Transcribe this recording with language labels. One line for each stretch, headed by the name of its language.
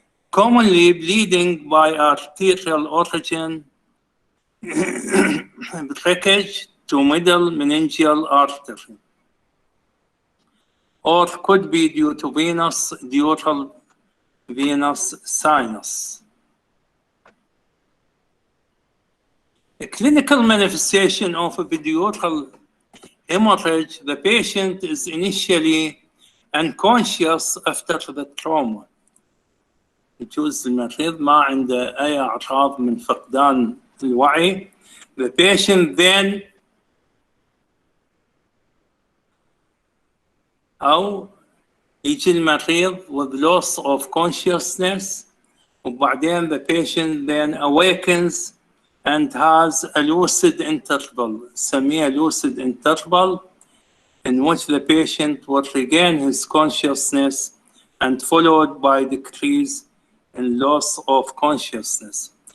English: Commonly, bleeding by arterial origin breakage to middle meningeal artery, or could be due to venous diuretal venous sinus. A clinical manifestation of epidural hemorrhage, the patient is initially unconscious after the trauma.
Arabic: يجوز المريض ما عنده أي أعراض من فقدان الوعي.
English: The patient then
Arabic: أو يجي المريض
English: with loss of consciousness، وبعدين the patient then awakens and has a lucid interval, نسميها lucid interval, in which the patient will regain his consciousness and followed by decrease in loss of consciousness.